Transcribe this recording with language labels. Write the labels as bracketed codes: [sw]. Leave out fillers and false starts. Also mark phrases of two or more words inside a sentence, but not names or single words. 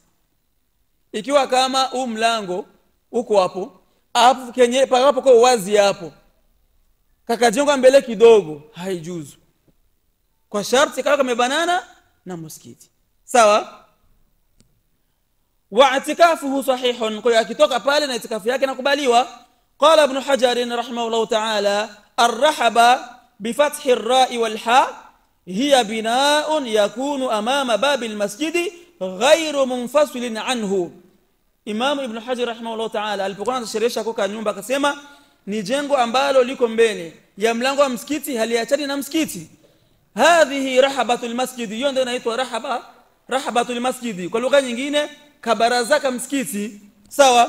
[sw] Ikiwa kama huu mlango uko hapo kenye pakapo kwa wazi hapo, kakajenga mbele kidogo, haijuzu. Kwa sharti kawe kamebanana na msikiti, sawa. [ar] واعتكافه صحيح, [sw] kwa akitoka pale na itikafu yake nakubaliwa. [ar] قال ابن حجر رحمه الله تعالى، الرحبة بفتح الراء والحاء هي بناء يكون أمام باب المسجد غير منفصل عنه. [sw] Imam Ibn Hajar [ar] رحمه الله تعالى [sw] alipokuwa anasherehesha kwa nyumba akasema ni jengo ambalo liko mbele ya mlango wa msikiti, haliachani na msikiti. [ar] هذه رحبة المسجد, [sw] hiyo ndio inaitwa [ar] رحبة المسجد, [sw] kwa lugha nyingine kabaraza ka msikiti, sawa.